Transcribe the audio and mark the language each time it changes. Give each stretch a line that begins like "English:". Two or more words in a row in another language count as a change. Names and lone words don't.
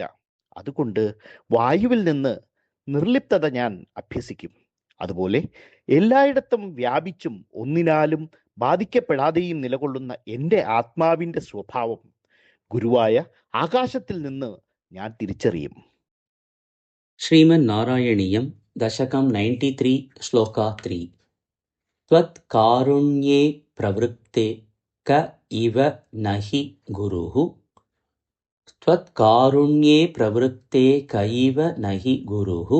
Malayalam: അതുകൊണ്ട് വായുവിൽ നിന്ന് നിർലിപ്തത ഞാൻ അഭ്യസിക്കും. അതുപോലെ എല്ലായിടത്തും വ്യാപിച്ചും ഒന്നിനാലും ബാധിക്കപ്പെടാതെയും നിലകൊള്ളുന്ന എൻ്റെ ആത്മാവിൻ്റെ സ്വഭാവം ഗുരുവായ ആകാശത്തിൽ നിന്ന് ഞാൻ തിരിച്ചറിയും.
Sanskrit: Sriman Narayaniyam Dashakam 93 Shloka 3. त्वत् कारुण्ये प्रवृत्ते क इव नहि गुरुः. त्वत् कारुण्ये प्रवृत्ते क इव नहि गुरुः.